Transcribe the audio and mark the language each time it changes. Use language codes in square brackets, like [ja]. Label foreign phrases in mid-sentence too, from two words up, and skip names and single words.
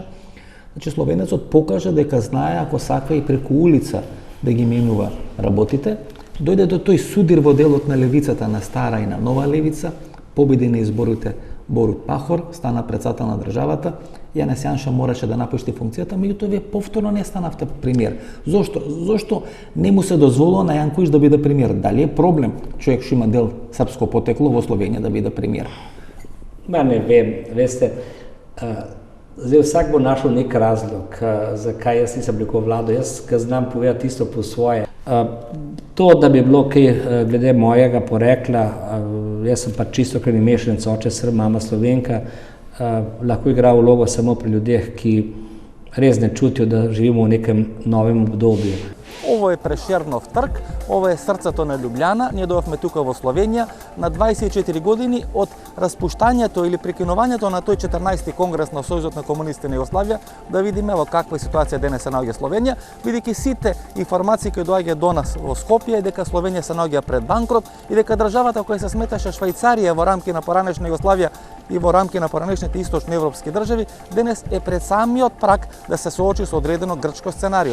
[mk] Значи словенецот покажа дека знае ако сака и преку улица да ги менува работите, дојде до тој судир во делот на левицата, на стара и на нова левица, победи на изборите Борут Пахор, стана председател на државата, Јанес Јанша мораше да напушти функцијата, меѓутоа вие повторно не станавте премиер. Зошто? Зошто не му се дозволува на Јанковиќ да биде премиер? Дали е проблем човек што има дел српско потекло во Словенија да биде премиер? [sl] Ма не vem, veste, zdaj vsak bo našel nek razlog, zakaj jaz nisem oblikoval vlado. Jaz ga znam povedati isto po svoje. To, da bi bilo kaj glede mojega porekla, jaz sem pa čisto krvni mešanec, oče Srb, mama Slovenka, lahko igra vlogo samo pri ljudeh, ki res ne čutijo, da živimo v nekem novem obdobju. [sr] Ovo je [mk] Прешернов трг, [sr] ovo je [mk] срцето на Лјубљана. Ние дојавме тука во Словенија на 24 години од распуштањето или прекинувањето на тој 14-ти конгрес на Сојузот на комунистите на Југославија, да видиме во каква е ситуација денес се наоѓа Словенија, бидејќи сите информации кои доаѓаат до нас во Скопје е дека Словенија се наоѓа пред банкрот и дека државата која се сметаше Швајцарија во рамки на поранешна Југославија и во рамки на поранешните источноевропски држави, денес е пред самиот праг да се соочи со одредено грчко сценарио.